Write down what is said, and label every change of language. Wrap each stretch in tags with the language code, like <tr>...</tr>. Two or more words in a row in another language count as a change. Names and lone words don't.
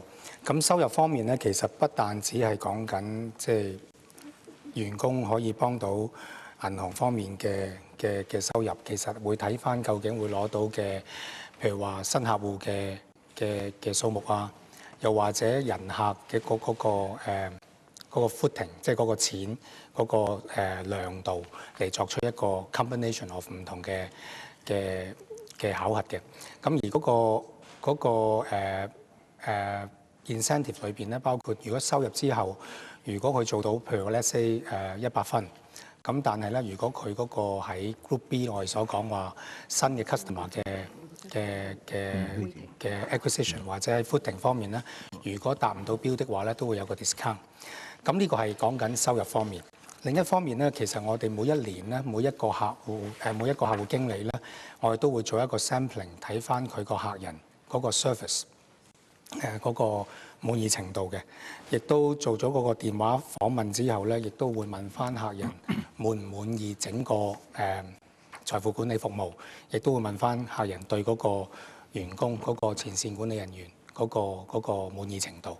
<yue>咁收入方面咧，其實不但只係講緊即係員工可以幫到銀行方面嘅收入，其實會睇返究竟會攞到嘅，譬如話新客戶嘅數目啊。又或者人客嘅嗰個 footing， 即係嗰個錢嗰個量度嚟作出一個</yue> <en>combination of</en> <yue>唔同嘅考核嘅。咁而嗰個incentive 裏邊咧，包括如果收入之後，如果佢做到譬如</yue> <en>let's say</en> <yue>100 分，咁但係咧，如果佢嗰個喺 Group B 我哋所講話新嘅 customer嘅 acquisition 或者喺 footing 方面咧，如果達唔到標的話咧，都會有個 discount。咁呢個係講緊收入方面。另一方面咧，其實我哋每一年咧，每一個客戶經理咧，我哋都會做一個 sampling， 睇翻佢個客人嗰個 service 嗰個滿意程度嘅，亦都做咗嗰個電話訪問之後咧，亦都會問翻客人滿唔滿意整個財富管理服務，亦都會問翻客人對嗰個員工嗰個前線管理人員嗰個滿意程度。</yue>